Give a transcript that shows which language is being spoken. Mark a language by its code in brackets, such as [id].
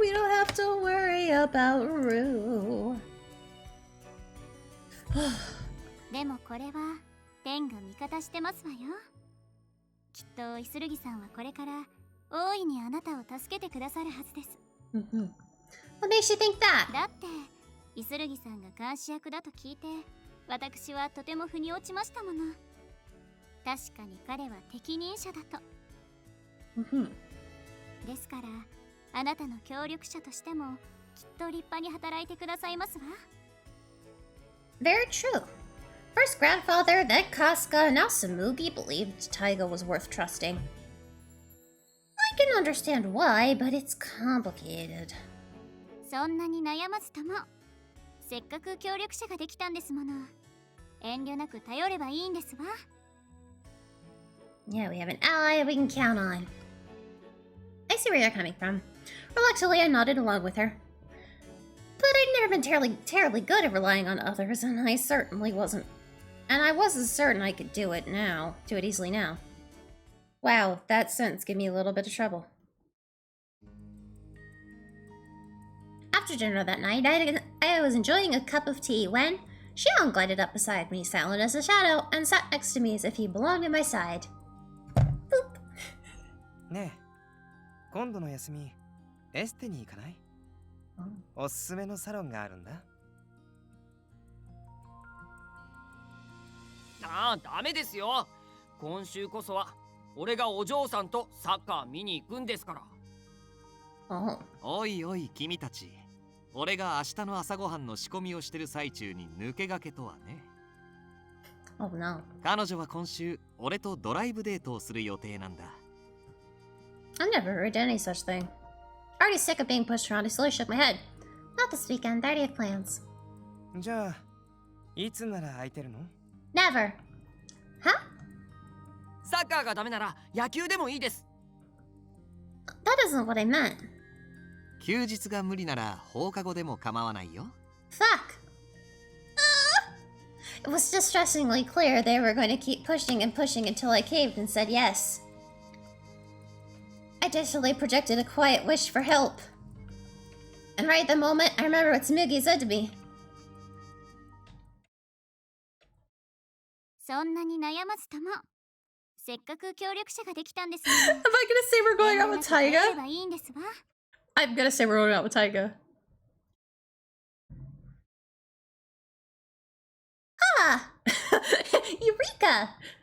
[en] We don't have to worry about Rue. [ja] でもこれは天が味方してますわよ。きっとイスルギさんはこれから大いにあなたを助けてくださるはずです。 [en] What makes you think that? [ja] だってイスルギさんが監視役だと聞いて私はとても腑に落ちましたもの。確かに彼は適任者だと。ですからあなたの協力者としてもきっと立派に働いてくださいますわ。 [en] Very true. First grandfather, then Casca, now Samugi believed Taiga was worth trusting. I can understand why, but it's complicated. [ja] そんなに悩まずともせっかく協力者ができたんですもの。遠慮なく頼ればいいんですわ。 [en] Yeah, we have an ally we can count on. I see where you're coming from. Reluctantly, I nodded along with her. But I'd never been terribly good at relying on others, and I certainly wasn't. And I wasn't certain I could do it easily now. Wow, that sentence gave me a little bit of trouble. After dinner that night, I was enjoying a cup of tea when Shion glided up beside me, silent as a shadow, and sat next to me as if he belonged at my side. Boop. [ja] ねえ、今度の休み、エステに行かない？おすすめのサロンがあるんだ。ああ、ダメですよ。今週こそは俺がお嬢さんとサッカー見に行くんですから。おいおい君たち、俺が明日の朝ごはんの仕込みをしてる最中に抜け駆けとはね。 [en] Oh no. [ja] 彼女は今週俺とドライブデートをする予定なんだ。 [en] I've never heard any such thing. Already sick of being pushed around, I slowly shook my head. Not this weekend, I already have plans. [ja] じゃあ、いつなら空いてるの？ [en] Never. Huh? [ja] サッカーがダメなら野球でもいいです。 [en] That isn't what I meant. [ja] 休日が無理なら放課後でも構わないよ。 [en] Fuck. It was distressingly clear they were going to keep pushing and pushing until I caved and said yes. I desperately projected a quiet wish for help. And right at the moment, I remember what Smoogie said to me. [ja] そんなに悩まずともせっかく協力者ができたんですも [en] Am I gonna say we're going out with Taiga? [ja] ばいいんですわ。 [en] I'm gonna say we're going out with Taiga. Ah! Eureka!